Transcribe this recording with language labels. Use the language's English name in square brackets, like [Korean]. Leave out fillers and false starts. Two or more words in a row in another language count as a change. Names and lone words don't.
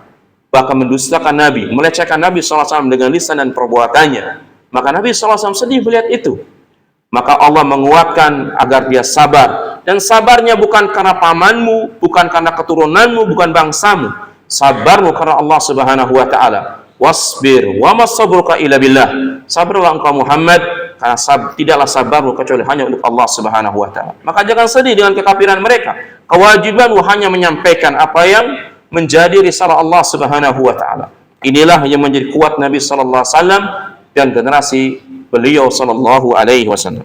[Indonesian] Bahkan mendustakan Nabi, melecehkan Nabi SAW dengan lisan dan perbuatannya. Maka Nabi SAW sedih melihat itu. Maka Allah menguatkan agar dia sabar. Dan sabarnya bukan karena pamanmu, bukan karena keturunanmu, bukan bangsamu. Sabarmu karena Allah [Arabic] سبحانه وتعالى. واصبر وما صبرك إلا بالله. [Indonesian] Sabarlah engkau Muhammad karena tidaklah sabarmu kecuali hanya untuk Allah [Arabic] سبحانه وتعالى. [Indonesian] Maka jangan sedih dengan kekafiran mereka. Kewajibanmu hanya menyampaikan apa yang menjadi risalah Allah [Arabic] سبحانه وتعالى. [Indonesian] Inilah yang menjadi kuat Nabi [Arabic] صلى الله عليه وسلم [Indonesian] dan generasi beliau [Arabic] صلى الله عليه وسلم.